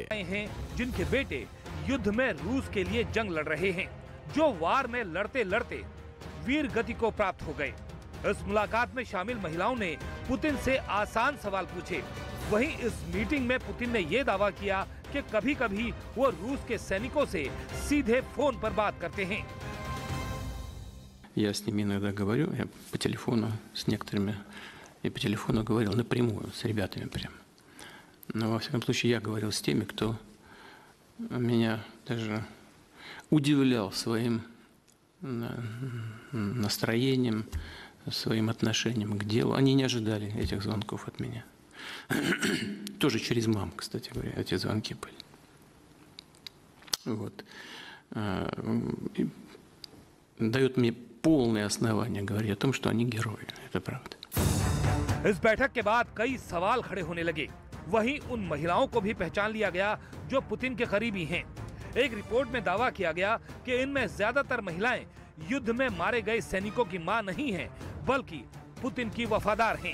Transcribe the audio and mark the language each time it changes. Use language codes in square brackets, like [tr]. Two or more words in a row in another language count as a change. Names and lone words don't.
[hi] हैं जिनके बेटे युद्ध में रूस के लिए जंग लड़ रहे हैं, जो वार में लड़ते लड़ते वीर गति को प्राप्त हो गए। इस मुलाकात में शामिल महिलाओं ने पुतिन से आसान सवाल पूछे। वहीं इस मीटिंग में पुतिन ने ये दावा किया कि कभी-कभी वो रूस के सैनिकों से सीधे फोन पर बात करते हैं। [ru] Я с ними иногда говорю, я по телефону с некоторыми, и по телефону говорил напрямую с ребятами прям. Но во всяком случае я говорил с теми, кто меня даже удивлял своим настроением, своим отношением к делу. Они не ожидали этих звонков от меня. Тоже через мам, кстати говоря, эти звонки были. Вот. Дает мне полное основание говорить о том, что они герои. Это правда. [hi] इस बैठक के बाद कई सवाल खड़े होने लगे। वहीं उन महिलाओं को भी पहचान लिया गया जो पुतिन के करीबी हैं। एक रिपोर्ट में दावा किया गया कि इनमें ज्यादातर महिलाएं युद्ध में मारे गए सैनिकों की मां नहीं हैं, बल्कि पुतिन की वफादार हैं।